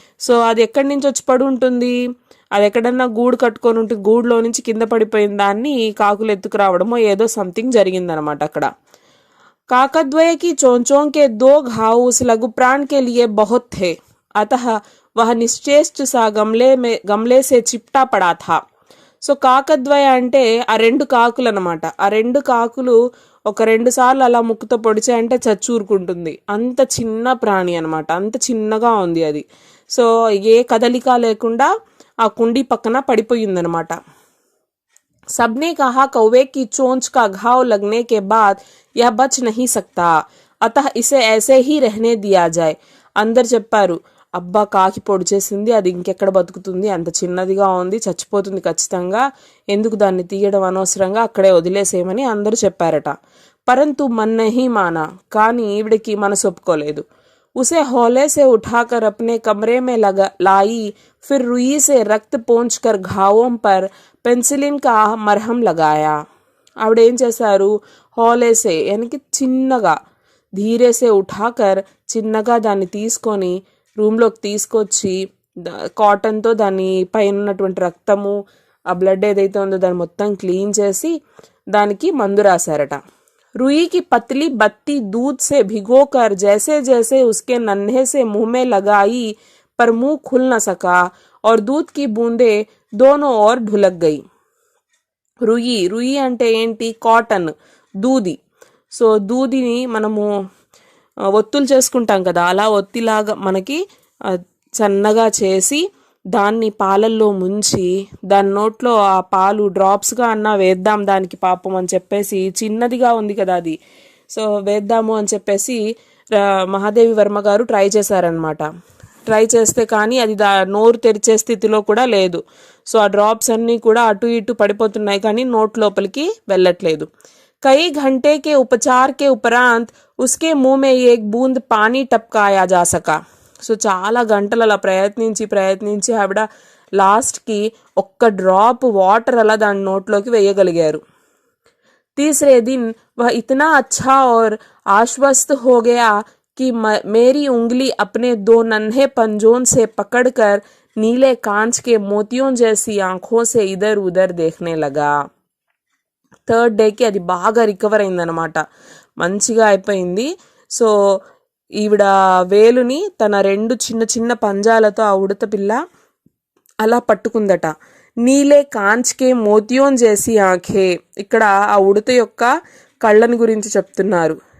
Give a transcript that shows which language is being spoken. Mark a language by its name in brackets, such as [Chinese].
[Telugu] So అది ఎక్కడి నుంచి వచ్చి పడి ఉంటుంది, అది ఎక్కడన్నా గూడు కట్టుకొని ఉంటుంది, గూడులో నుంచి కింద పడిపోయిన దాన్ని కాకులు ఎత్తుకురావడమో ఏదో సంథింగ్ జరిగిందనమాట అక్కడ. [Hindi] काकद्वय की चोंचों के 2 घाव उस लघु प्राण के लिए बहुत थे, अतः वह निश्चेष्ट सा गमले से चिपटा पड़ा था. [Telugu] సో కాకద్వయ అంటే ఆ రెండు కాకులు అనమాట. ఆ రెండు కాకులు ఒక 2 సార్లు అలా ముక్కుతో పొడిచాయంటే చచ్చూరుకుంటుంది. అంత చిన్న ప్రాణి అనమాట, అంత చిన్నగా ఉంది అది. సో ఏ కదలిక లేకుండా ఆ కుండీ పక్కన పడిపోయిందనమాట. [Hindi] सबने कहा, कौवे की चोंच का घाव लगने के बाद यह बच नहीं सकता, अतः इसे ऐसे ही रहने दिया जाए. [Telugu] అందరు చెప్పారు, అబ్బా కాకి పొడి చేసింది, అది ఇంకెక్కడ బతుకుతుంది, అంత చిన్నదిగా ఉంది, చచ్చిపోతుంది ఖచ్చితంగా, ఎందుకు దాన్ని తీయడం అనవసరంగా, అక్కడే వదిలేసేయమని అందరూ చెప్పారట. [Hindi] పరంతు मन नहीं माना, [Telugu] కానీ ఈవిడికి మనసు ఒప్పుకోలేదు. [Hindi] उसे हौले से उठाकर अपने कमरे में लाई, फिर रुई से रक्त पोंछकर घावों पर पेंसिलिन का मरहम लगाया. [Telugu] ఆవిడ ఏం చేశారు, హోలేసే యానికి చిన్నగా, [Hindi] ధీరేసే ఉఠాకర్ [Telugu] చిన్నగా దాన్ని తీసుకొని రూమ్లోకి తీసుకొచ్చి కాటన్తో దాని పైన ఉన్నటువంటి రక్తము, ఆ బ్లడ్ ఏదైతే ఉందో దాన్ని మొత్తం క్లీన్ చేసి దానికి మందు రాశారట. [Hindi] रुई की पतली बत्ती दूध से भिगोकर जैसे जैसे उसके नन्हे से मुंह में लगाई पर मुंह खुल न सका और दूध की बूंदे दोनों ओर ढुलक गई. [Telugu] रुई रुई అంటే ఏంటి, కాటన్, దూది. సో దూదిని మనము ఒత్తులు చేసుకుంటాం కదా, అలా ఒత్తిలాగా మనకి సన్నగా చేసి దాన్ని పాలల్లో ముంచి దాని నోట్లో ఆ పాలు డ్రాప్స్గా అన్నా వేద్దాం దానికి పాపం అని చెప్పేసి, చిన్నదిగా ఉంది కదా అది, సో వేద్దాము అని చెప్పేసి మహాదేవి వర్మ గారు ట్రై చేశారనమాట. ట్రై చేస్తే కానీ అది నోరు తెరిచే స్థితిలో కూడా లేదు. సో ఆ డ్రాప్స్ అన్నీ కూడా అటు ఇటు పడిపోతున్నాయి కానీ నోట్ లోపలికి వెళ్ళట్లేదు. [Hindi] कई घंटे के उपचार के उपरांत उसके मुंह में एक बूंद पानी टपकाया जा सका. [Telugu] సో చాలా గంటలు అలా ప్రయత్నించి ఆవిడ లాస్ట్కి ఒక్క డ్రాప్ వాటర్ అలా దాని నోట్లోకి వేయగలిగారు. [Hindi] तीसरे दिन वह इतना अच्छा और आश्वस्त हो गया कि मेरी उंगली अपने दो नन्हे पंजों से पकड़कर नीले कांच के मोतियों जैसी आंखों से इधर उधर देखने लगा. [Telugu] థర్డ్ డేకి అది బాగా రికవర్ అయిందనమాట, మంచిగా అయిపోయింది. సో ఈవిడ వేలుని తన రెండు చిన్న చిన్న పంజాలతో ఆ ఉడత పిల్ల అలా పట్టుకుందట. [Hindi] నీలే కాంచ్కే మోతియోన్ చేసి ఆంఖే, [Telugu] ఇక్కడ ఆ ఉడత యొక్క కళ్ళని గురించి చెప్తున్నారు.